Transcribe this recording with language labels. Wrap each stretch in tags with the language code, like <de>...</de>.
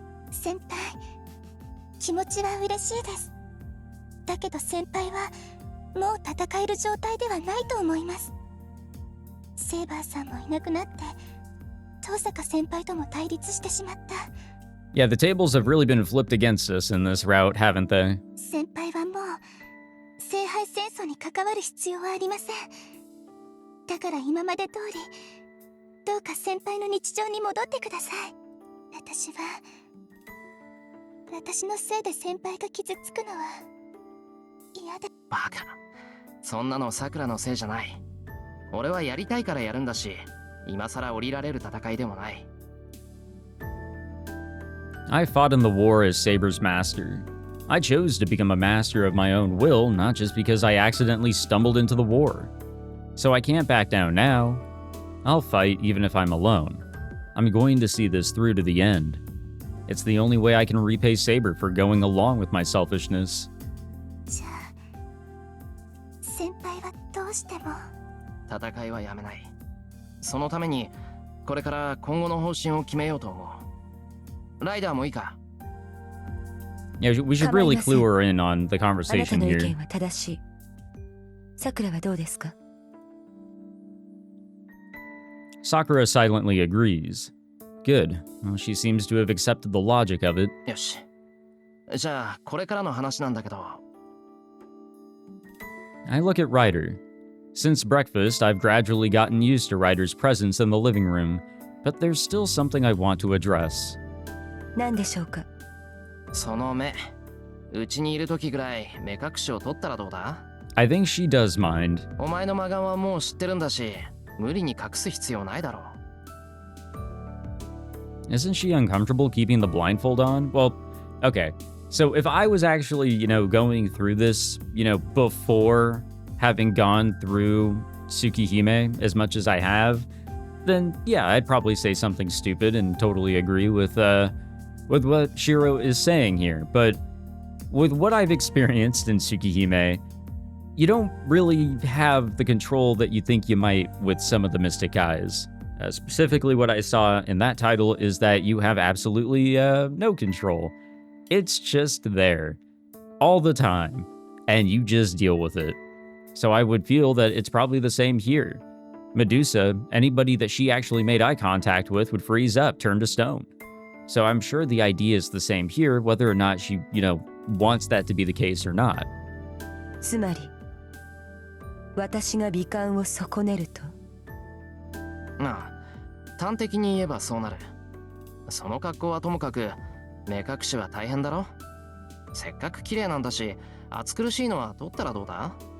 <ja>先輩、気持ちは嬉しいです。だけど先輩はもう戦える状態ではないと思います。セイバーさんもいなくなって、遠坂先輩とも対立してしまった。</ja> <en>Yeah, the tables have really been flipped against us in this route, haven't they?</en> <ja>先輩はもう聖杯戦争に関わる必要はありません。だから今まで通り、どうか先輩の日常に戻ってください。私のせいで先輩が傷つくのは嫌だ。バカ。そんなのさくらのせいじゃない。俺はやりたいからやるんだし、今さら降りられる戦いでもない。</ja> <en>I fought in the war as Saber's master. I chose to become a master of my own will, not just because I accidentally stumbled into the war. So I can't back down now. I'll fight even if I'm alone. I'm going to see this through to the end. It's the only way I can repay Saber for going along with my selfishness.</en> <ja>じゃあ先輩はどうしても。戦いはやめない。そのためにこれから今後の方針を決めようと思う。ライダーもいいか？</ja> <en>Yeah, we should really clue her in on the</en> <ja>あなた</ja> <en>conversation</en> <ja>の意</ja> <en>here.</en> <ja>見は正しい。さくらはどうですか？</ja> <en>Sakura silently agrees. Good. Well, she seems to have accepted the logic of it.</en> <ja>よし。じゃあこれからの話なんだけど。</ja> <en>I look at Ryder. Since breakfast, I've gradually gotten used to Ryder's presence in the living room, but there's still something I want to address.</en> <ja>何でしょうか？その目。うちにいる時ぐらい目隠しを取ったらどうだ？</ja> <en>I think she does mind.</en> <ja>お前の魔眼はもう知ってるんだし、無理に隠す必要ないだろう。</ja> <en>Isn't she uncomfortable keeping the blindfold on? Well, okay. So if I was actually, going through this, before having gone through Tsukihime as much as I have, then yeah, I'd probably say something stupid and totally agree with what Shirou is saying here. But with what I've experienced in Tsukihime, you don't really have the control that you think you might with some of the Mystic Eyes. Specifically, what I saw in that title is that you have absolutely no control. It's just there all the time, and you just deal with it. So I would feel that it's probably the same here. Medusa, anybody that she actually made eye contact with would freeze up, turn to stone. So I'm sure the idea is the same here, whether or not she, wants that to be the case or not.</en> <ja>つまり、私が美観を損ねると。なあ、端的に言えばそうなる。その格好はともかく、目隠しは大変だろ？せっかく綺麗なんだし、暑苦しいのは取ったらどうだ？</ja>